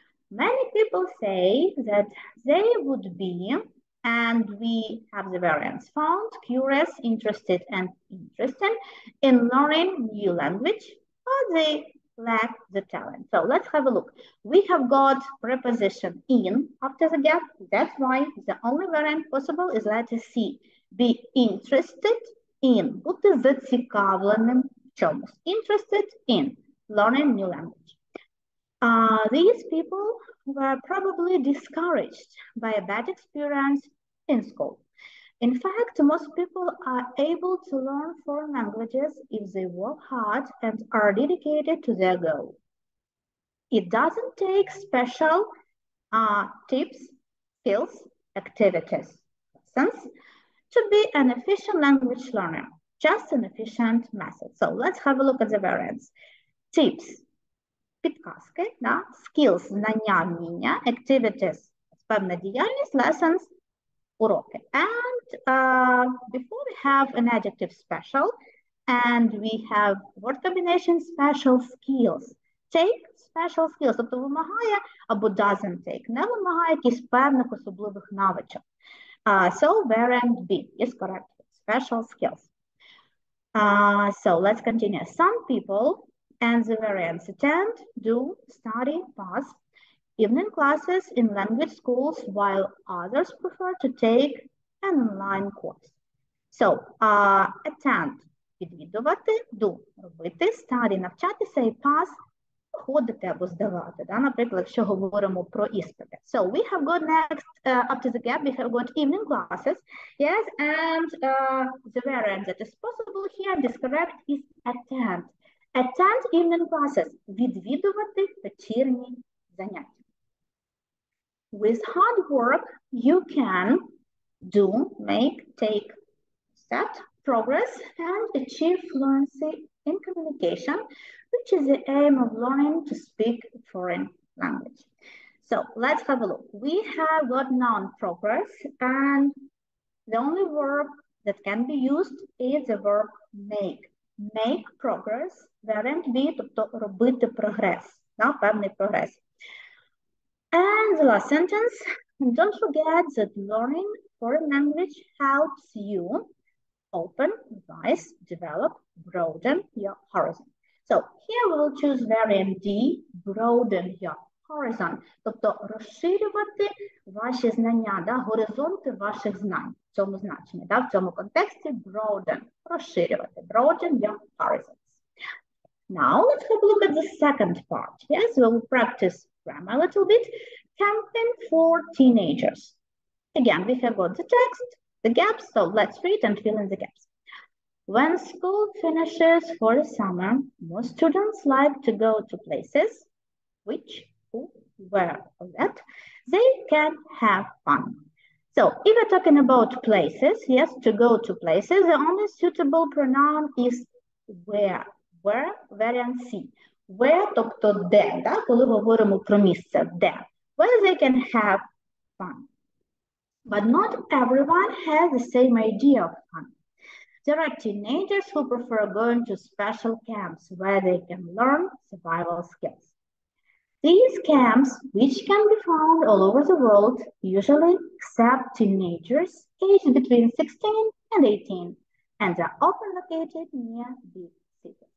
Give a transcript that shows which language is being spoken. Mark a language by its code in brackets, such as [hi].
[en] Many people say that they would be, and we have the variants found, curious, interested, and interested in learning new language, or they lack the talent. So let's have a look. We have got preposition in after the gap. That's why the only variant possible is letter C. Be interested in. [uk] Бути зацікавленим в чомусь. [en] Interested in learning new language. These people were probably discouraged by a bad experience in school. In fact, most people are able to learn foreign languages if they work hard and are dedicated to their goal. It doesn't take special tips, skills, activities, lessons to be an efficient language learner, just an efficient method. So let's have a look at the variants. [uk] Tips. Підказки, да? Skills, знання, вміння, activities, певна діяльність, lessons, уроки. [en] And before we have an adjective special, and we have word combination special skills. Take special skills, [uk] тобто вимагає або [en] doesn't take, [uk] не вимагає якісь певних особливих навичок. [en] So variant B is correct, special skills. So let's continue. Some people and the variants attend, do, study, pass evening classes in language schools, while others prefer to take an online course. [uk] So, attend, відвідувати, do, робити, study, навчатися, і pass, ходити або здавати. Да? Наприклад, якщо говоримо про іспити. [en] So, we have got next, after the gap, we have got evening classes. Yes, and the variant that is possible here, this correct, is attend. Attend evening classes, [uk] відвідувати вечірні заняття. [en] With hard work, you can do, make, take, set, progress, and achieve fluency in communication, which is the aim of learning to speak foreign language. So let's have a look. We have got noun progress, and the only verb that can be used is the verb make. Make progress, variant B, [uk] тобто робити прогрес, да, певний прогрес. [en] And the last sentence, don't forget that learning foreign language helps you open, revise, develop, broaden your horizon. So here we will choose variant D, broaden your horizon, [uk] тобто розширювати ваші знання, да, горизонти ваших знань в цьому значенні, да, в цьому контексті broaden, розширювати, [en] broaden your horizons. Now let's have a look at the second part. Yes, we will practice grammar a little bit. Campaign for teenagers. Again, we have got the text, the gaps, so let's read and fill in the gaps. When school finishes for the summer, most students like to go to places which, who, where, or that they can have fun. So if we're talking about places, yes, to go to places, the only suitable pronoun is where. Where, variant C. [uk] Where, тобто де, да? Коли говоримо про місце, де. [en] Where they can have fun. But not everyone has the same idea of fun. There are teenagers who prefer going to special camps where they can learn survival skills. These camps, which can be found all over the world, usually accept teenagers aged between 16 and 18, and are often located near big cities.